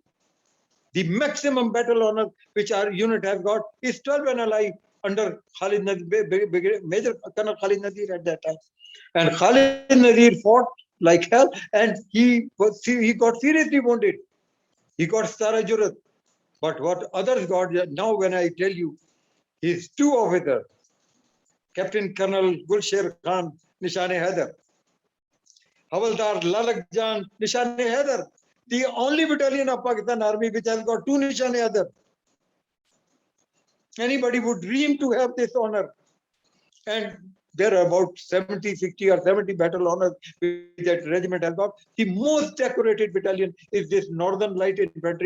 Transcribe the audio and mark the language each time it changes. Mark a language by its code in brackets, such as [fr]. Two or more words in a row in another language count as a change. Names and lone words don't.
[en] The maximum battle honor which our unit has got is 12 NLI under Khalid Nadir, Major Colonel Khalid Nadir at that time. And Khalid Nadir fought like hell, and he got seriously wounded. He got Sara Jurat. But what others got, now when I tell you, his two officers, Captain Colonel Gulsher Khan, Nishane Haider, Havaldar Lalak Jan, Nishane Haider, the only battalion of Pakistan Army which has got two Nishane Haider. Anybody would dream to have this honor. And there are about 70, 60 or 70 battle honors that regiment has got. The most decorated battalion is this Northern Light Infantry.